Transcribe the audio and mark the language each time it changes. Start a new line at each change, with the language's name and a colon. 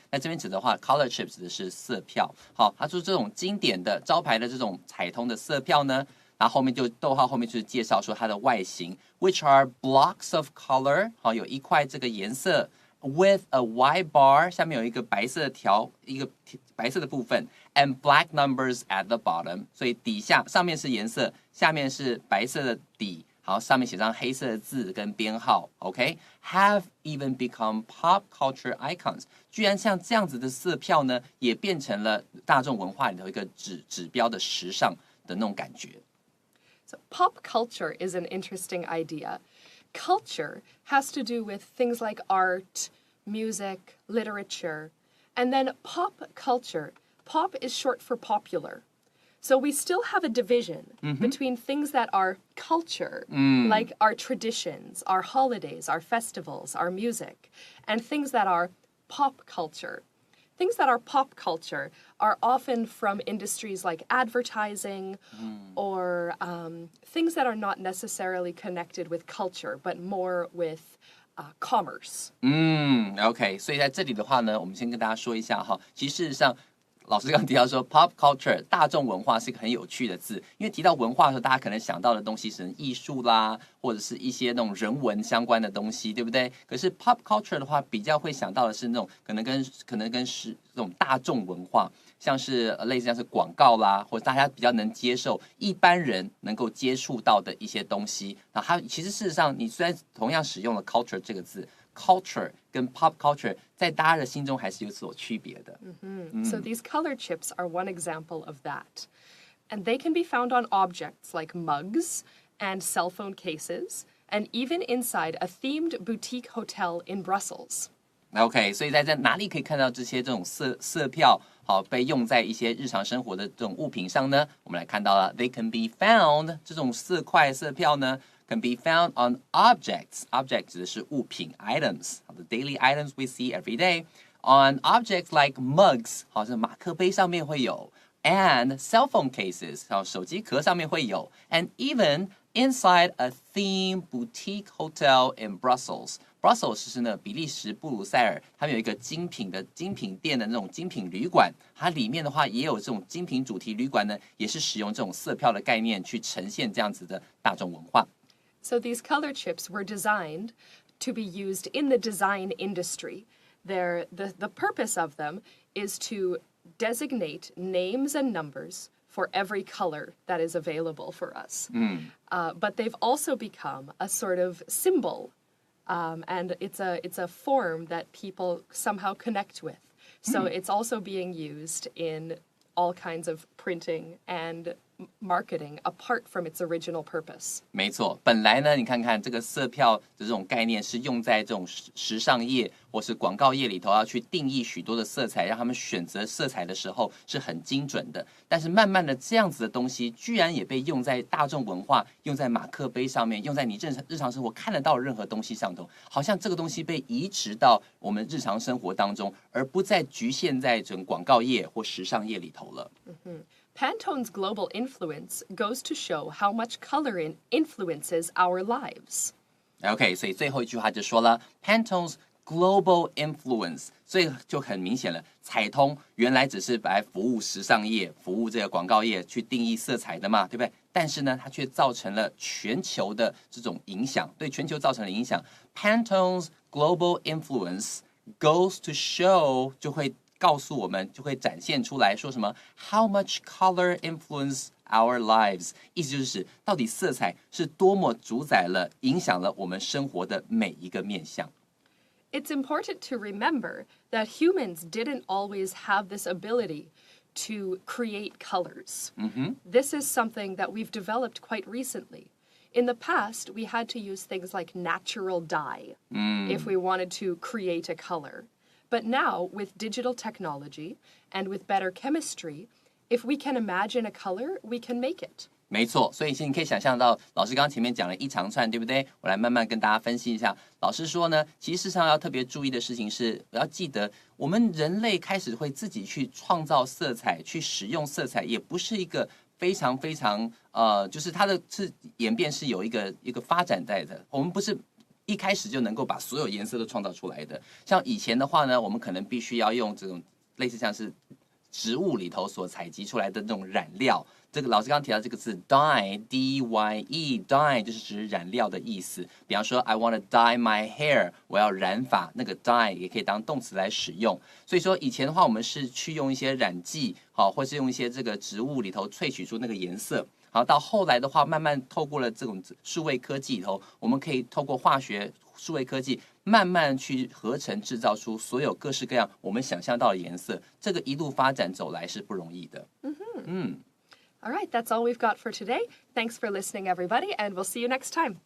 Chinese: 那这边指的话 ，color chips 指的是色票。好，他说这种经典的招牌的这种彩通的色票呢，然后后面就逗号后面就是介绍说它的外形 ，
English: which are blocks of color，
Chinese: 好，有一块这个颜色 ，
English: with a white bar，
Chinese: 下面有一个白色的一个白色的部分 ，
English: and black numbers at the bottom，
Chinese: 所以上面是颜色，下面是白色的底。好，上面写上黑色的字跟编号 ，OK，
English: have even become pop culture icons，
Chinese: 居然像这样子的色票呢，也变成了大众文化里头一个指标的时尚的那种感觉。
English: So pop culture is an interesting idea. Culture has to do with things like art, music, literature, and then pop culture. Pop is short for popular.So we still have a division between things that are culture, like our traditions, our holidays, our festivals, our music, and things that are pop culture. Things that are pop culture are often from industries like advertising or things that are not necessarily connected with culture, but more with commerce.
Chinese: OK， 所以在这里的话呢，我们先跟大家说一下哈，其实事实上。老师刚刚提到说 pop culture 大众文化是一个很有趣的字，因为提到文化的时候，大家可能想到的东西是艺术啦，或者是一些那种人文相关的东西，对不对？可是 pop culture 的话，比较会想到的是那种可能跟这种大众文化，像是类似像是广告啦，或者大家比较能接受，一般人能够接触到的一些东西。那它其实事实上，你虽然同样使用了 culture 这个字。 culture 跟 pop culture 在大家的心中还是有所区别的。
English: So these color chips are one example of that. And they can be found on objects like mugs and cell phone cases, and even inside a themed boutique hotel in Brussels.
Chinese: OK， 所以在哪里可以看到这种色票好被用在一些日常生活的这种物品上呢？我们来看到了 ，
English: they can be found
Chinese: 这种色票呢。
English: can be found on objects. Object
Chinese: 指的是物品
English: items, the daily items we see every day. On objects like mugs,
Chinese: 好像马克杯上面会有
English: and cell phone cases,
Chinese: 手机壳上面会有
English: and even inside a themed boutique hotel in Brussels.
Chinese: Brussels 是呢比利时布鲁塞尔，他们有一个精品店的那种精品旅馆，它里面的话也有这种精品主题旅馆呢，也是使用这种色票的概念去呈现这样子的大众文化。
English: So these color chips were designed to be used in the design industry. The purpose of them is to designate names and numbers for every color that is available for us. But they've also become a sort of symbol, and it's a form that people somehow connect with. So it's also being used in all kinds of printing and marketing apart from its original purpose.
Chinese: 没错，本来呢，你看看这个色票的这种概念是用在这种时尚业或是广告业里头，要去定义许多的色彩，让他们选择色彩的时候是很精准的。但是慢慢的，这样子的东西居然也被用在大众文化、用在马克杯上面、用在你日常生活看得到的任何东西上头，好像这个东西被移植到我们日常生活当中，而不再局限在整广告业或时尚业里头了。
English: Pantone's global influence goes to show how much color influences our lives.
Chinese: OK， 所以最后一句话就说了
English: Pantone's global influence，
Chinese: 所以就很明显了，彩通原来只是来服务时尚业、服务这个广告业去定义色彩的嘛，对不对？但是呢，它却造成了全球的这种影响，对全球造成了影响。
English: Pantone's global influence goes to show
Chinese: 就会告诉我们，就会展现出来说什么
English: How much color influence our lives，
Chinese: 意思就是到底色彩是多么主宰了、影响了我们生活的每一个面向。
English: It's important to remember that humans didn't always have this ability to create colors. This is something that we've developed quite recently. In the past, we had to use things like natural dye if we wanted to create a color. But now, with digital technology and with better chemistry, if we can imagine a color, we can make it.
Chinese: 没错，所以你可以想象到，老师刚刚前面讲了一长串，对不对？我来慢慢跟大家分析一下。老师说呢，其实事实上要特别注意的事情是，要记得我们人类开始会自己去创造色彩，去使用色彩，也不是一个非常就是它的演变是有一个发展在的。我们不是一开始就能够把所有颜色都创造出来的。像以前的话呢，我们可能必须要用这种类似像是植物里头所采集出来的那种染料。这个老师刚刚提到这个字 dye D-Y-E dye 就是指染料的意思。比方说
English: I want to dye my hair，
Chinese: 我要染发，那个 dye 也可以当动词来使用。所以说以前的话，我们是去用一些染剂，或是用一些这个植物里头萃取出那个颜色。好，到后来的话，慢慢透过了这种数位科技里头，我们可以透过化学数位科技，慢慢去合成制造出所有各式各样我们想象到的颜色。这个一路发展走来是不容易的。
English: All right, that's all we've got for today. Thanks for listening, everybody, and we'll see you next time.